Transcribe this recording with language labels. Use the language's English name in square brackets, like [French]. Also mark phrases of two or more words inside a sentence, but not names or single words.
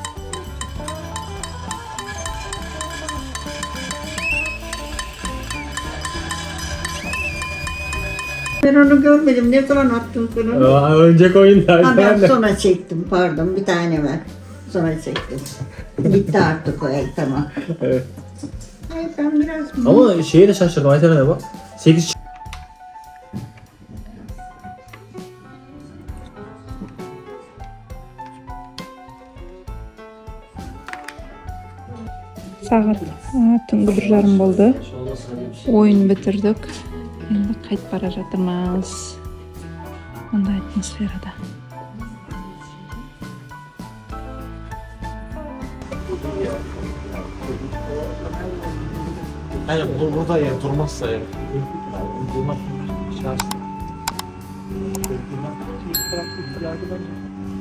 [Turkish] Ben onu görmedim. Ne zaman attın bunu? Önceki oyunda. Ha, ben sonra çektim. Pardon, bir tane var. Sonra çektim. Gitti artık o el, tamam. Evet. Ay, ben biraz... Ama şeye de şaşırdım. Ayten'e bak. 8 [Kazakh] Сағат түнгі 1:30 болды. Ойын бітірдік. Енді қайтып бара жатырмыз. Мындай атмосферада. [Turkish] Aynen burada ya durmazsa ya. Durmak şans.